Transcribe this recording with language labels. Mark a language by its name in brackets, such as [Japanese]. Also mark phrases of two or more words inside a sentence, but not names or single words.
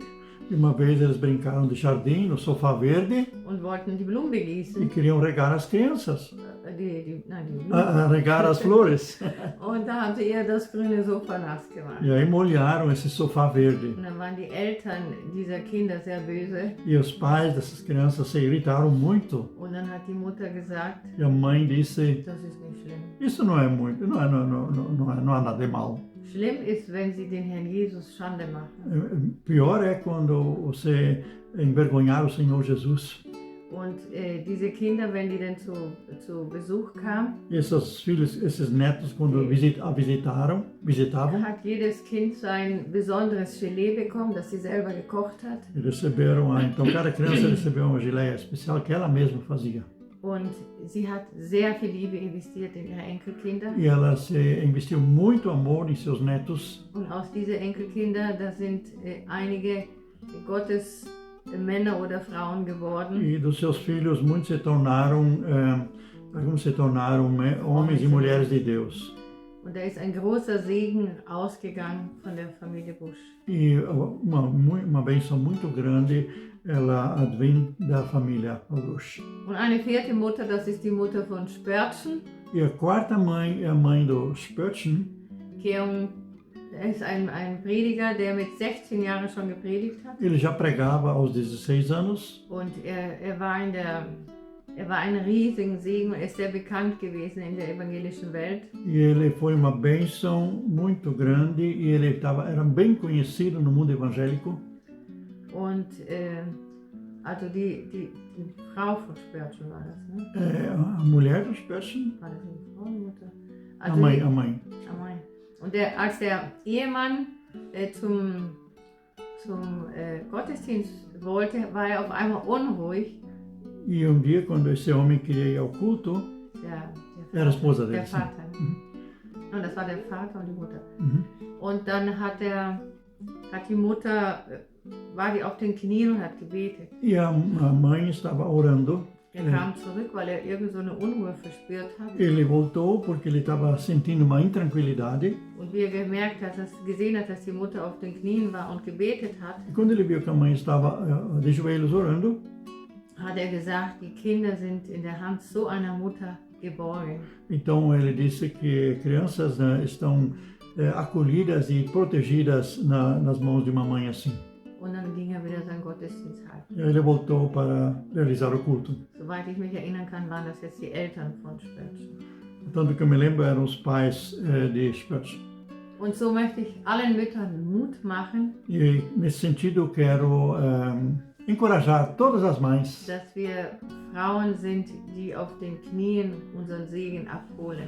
[Portuguese] E uma vez eles brincaram de jardim, no sofá verde, [German] und wollten die Blumen [Portuguese] e [German] begießen. [Portuguese] queriam regar as crianças, [German] Die Blumen. [Portuguese] regar as flores. [German] Und da haben sie ihr das grüne Sofa nass gemacht. [Portuguese] E aí molharam esse sofá verde. [German] Und dann waren die Eltern dieser Kinder sehr böse. [Portuguese] E os pais dessas crianças se irritaram muito. [German] Und dann hat die Mutter gesagt, [Portuguese] E a mãe disse, [German] das ist nicht schlimm. [Portuguese] isso não é muito, não há nada de mal. [German] Schlimm ist, wenn sie den Herrn Jesus Schande machen. [Portuguese] Pior é quando você envergonhar o Senhor Jesus. [German] Und diese Kinder, wenn die dann zu Besuch kamen, [Portuguese] Esses filhos, esses netos, quando visitavam, [German] hat jedes Kind sein besonderes Gelee bekommen, das sie selber gekocht hat. [Portuguese] então cada criança recebeu uma geleia especial que ela mesma fazia. [German] Und sie hat sehr viel Liebe investiert in ihre Enkelkinder. [Portuguese] E ela investiu muito amor em seus netos. [German] Und aus diesen Enkelkindern, da sind einige Gottes Männer oder Frauen geworden. [Portuguese] E dos seus filhos, muitos alguns se tornaram homens e mulheres de Deus. [German] Und da ist ein großer Segen ausgegangen von der Familie Busch. [Portuguese] E uma bênção muito grande, ela advém da família Busch. [German] Und eine vierte Mutter, das ist die Mutter von Spörtchen. [Portuguese] E a quarta mãe é a mãe do Spörtchen. [German] Er ist ein Prediger, der mit 16 Jahren schon gepredigt hat. [Portuguese] Ele já pregava aos 16 anos. [German] Und er war ein riesiger Segen und ist sehr bekannt gewesen in der evangelischen Welt. [Portuguese] E ele foi uma bênção muito grande e ele era bem conhecido no mundo evangélico. [German] Und also die Frau von Spörtchen war das, ne? [Portuguese] A mulher do Spörtchen. [German] War das eine Frau, eine Mutter? [Portuguese] A mãe. A mãe. [German] Und als der Ehemann zum Gottesdienst wollte, war er auf einmal unruhig. [Portuguese] E dia, quando esse homem queria ir ao culto, era a esposa dele. [German] Der Vater. Und das war der Vater und die Mutter. Und dann hat die Mutter, war die auf den Knien und hat gebetet. [Portuguese] E a mãe estava orando. [German] Er kam zurück, weil er irgend so eine Unruhe verspürt hat. [Portuguese] Ele voltou porque ele estava sentindo uma intranquilidade. [German] Und wie er gesehen hat, dass die Mutter auf den Knien war und gebetet hat. [Portuguese] E quando ele viu que a mãe estava de joelhos orando, [German] hat er gesagt, die Kinder sind in der Hand so einer Mutter geborgen. [Portuguese] Então ele disse que crianças estão acolhidas e protegidas nas mãos de uma mãe assim. [German] Und dann ging er wieder seinen Gottesdienst halten. [Portuguese] Ele voltou para realizar o culto. [German] Soweit ich mich erinnern kann, waren das jetzt die Eltern von Spörtchen. [Portuguese] Tanto que eu me lembro, eram os pais de Spörtchen. [German] Und so möchte ich allen Müttern Mut machen. [Portuguese] E nesse sentido eu quero encorajar todas as mães. [German] Dass wir Frauen sind, die auf den Knien unseren Segen abholen.